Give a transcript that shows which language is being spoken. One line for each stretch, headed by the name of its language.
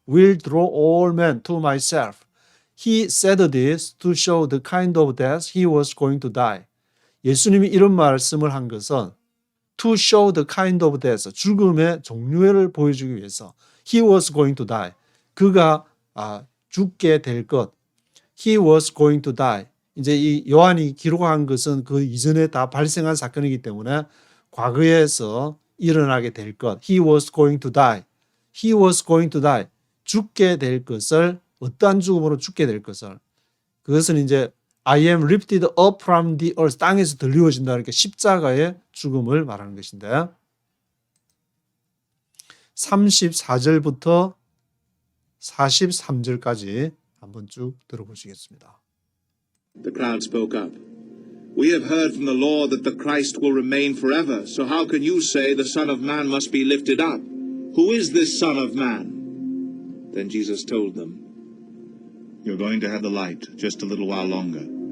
English: will draw all men to myself. He said this to show the kind of death he was going to die.
Korean: 예수님이 이런 말씀을 한 것은
English: to show the kind of death,
Korean: 죽음의 종류를 보여주기 위해서
English: he was going to die.
Korean: 그가 죽게 될 것.
English: He was going to die.
Korean: 이제 이 요한이 기록한 것은 그 이전에 다 발생한 사건이기 때문에 과거에서 일어나게 될 것.
English: He was going to die. He was going to die.
Korean: 죽게 될 것을 어떠한 죽음으로 죽게 될 것을. 그것은 이제
English: I am lifted up from the earth.
Korean: 땅에서 들리워진다. 그러니까 십자가의 죽음을 말하는 것인데 34절부터 43절까지 한번 쭉 들어보시겠습니다.
English: The crowd spoke up. We have heard from the law that the Christ will remain forever, so how can you say the Son of Man must be lifted up? Who is this Son of Man? Then Jesus told them, You're going to have the light just a little while longer.